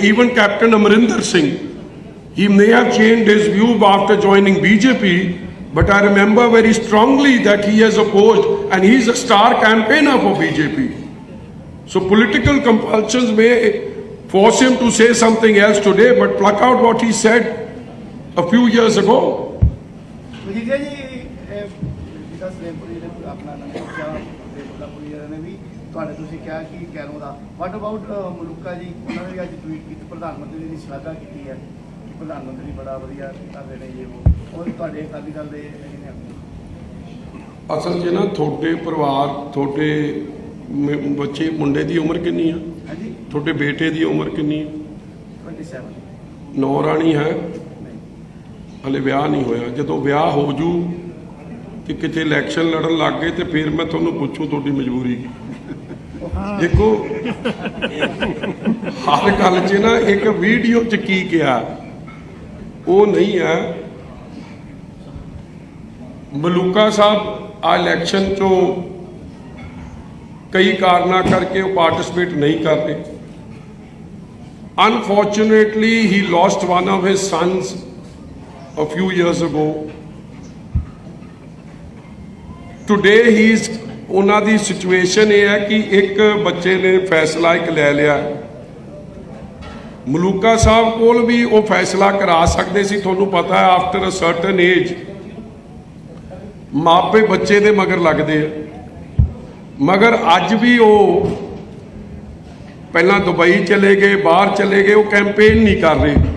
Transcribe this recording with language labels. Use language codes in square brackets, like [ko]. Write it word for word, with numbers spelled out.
[en] Even Captain Amrinder Singh, he may have changed his view after joining B J P, but I remember very strongly that he has opposed, and he's a star campaigner for B J P. So political compulsions may force him to say something else today, but pluck out what he said a few years ago. [pa] Majithia ਜੀ, ਇਹ ਜਿੱਦਾਂ ਸਲੇਮਪੁਰੀ ਨੇ ਆਪਣਾ ਨਾਮ ਰੱਖਿਆ, ਤੇ ਕੋਲਹਾਪੁਰੀ ਵਾਲਿਆਂ ਨੇ ਵੀ ਤੁਹਾਡੇ ਤੁਸੀਂ ਕਿਹਾ ਕਿ canoe ਦਾ, [en] what about [pa] Maluka ਜੀ? ਉਹਨਾਂ ਨੇ ਵੀ ਅੱਜ ਟਵੀਟ ਕੀਤੀ, ਪ੍ਰਧਾਨ ਮੰਤਰੀ ਦੀ ਸ਼ਲਾਘਾ ਕੀਤੀ ਹੈ ਕਿ ਪ੍ਰਧਾਨ ਮੰਤਰੀ ਬੜਾ ਵਧੀਆ ਕਰ ਰਹੇ ਨੇ ਇਹ ਉਹ। ਔਰ ਤੁਹਾਡੇ ਅਕਾਲੀ ਦਲ ਦੇ ਹੈਗੇ ਨੇ ਆਪਣੇ। ਅਸਲ 'ਚ ਨਾ ਤੁਹਾਡੇ ਪਰਿਵਾਰ, ਤੁਹਾਡੇ ਮ- ਬੱਚੇ, ਮੁੰਡੇ ਦੀ ਉਮਰ ਕਿੰਨੀ ਆ? ਹਾਂਜੀ ਤੁਹਾਡੇ ਬੇਟੇ ਦੀ ਉਮਰ ਕਿੰਨੀ ਆ? ਸਤਾਈ ਨੌਰਾਣੀ ਹੈ, ਨਹੀਂ ਹਲੇ ਵਿਆਹ ਨਹੀਂ ਹੋਇਆ। ਜਦੋਂ ਵਿਆਹ ਹੋ ਜੂ ਤੇ ਕਿਤੇ ਇਲੈਕਸ਼ਨ ਲੜਨ ਲੱਗ ਗਏ ਤੇ ਫਿਰ ਮੈਂ ਤੁਹਾਨੂੰ ਪੁੱਛੂ ਤੁਹਾਡੀ ਮਜਬੂਰੀ ਕੀ। ਦੇਖੋ ਹਰ ਗੱਲ 'ਚ ਨਾ ਇੱਕ ਵੀਡੀਓ 'ਚ ਕੀ ਕਿਹਾ ਉਹ ਨਹੀਂ ਆ। ਮਲੂਕਾ ਸਾਹਿਬ ਆ ਇਲੈਕਸ਼ਨ 'ਚੋਂ ਕਈ ਕਾਰਨਾਂ ਕਰਕੇ ਉਹ ਪਾਰਟਿਸਿਪੇਟ ਨਹੀਂ ਕਰ ਰਹੇ। [en] Unfortunately, he lost one of his sons a few years ago. Today he is [pa] ਉਹਨਾਂ ਦੀ ਸਿਚੁਏਸ਼ਨ ਇਹ ਹੈ ਕਿ ਇੱਕ ਬੱਚੇ ਨੇ ਫੈਸਲਾ ਇੱਕ ਲੈ ਲਿਆ। ਮਲੂਕਾ ਸਾਹਿਬ ਕੋਲ ਵੀ ਉਹ ਫੈਸਲਾ ਕਰਾ ਸਕਦੇ ਸੀ, ਤੁਹਾਨੂੰ ਪਤਾ ਹੈ [en] after a certain age [pa] ਮਾਪੇ ਬੱਚੇ ਦੇ ਮਗਰ ਲੱਗਦੇ ਆ, ਮਗਰ ਅੱਜ ਵੀ ਉਹ ਪਹਿਲਾਂ ਦੁਬਈ ਚਲੇ ਗਏ, ਬਾਹਰ ਚਲੇ ਗਏ, ਉਹ ਕੈਂਪੇਨ ਨਹੀਂ ਕਰ ਰਹੇ।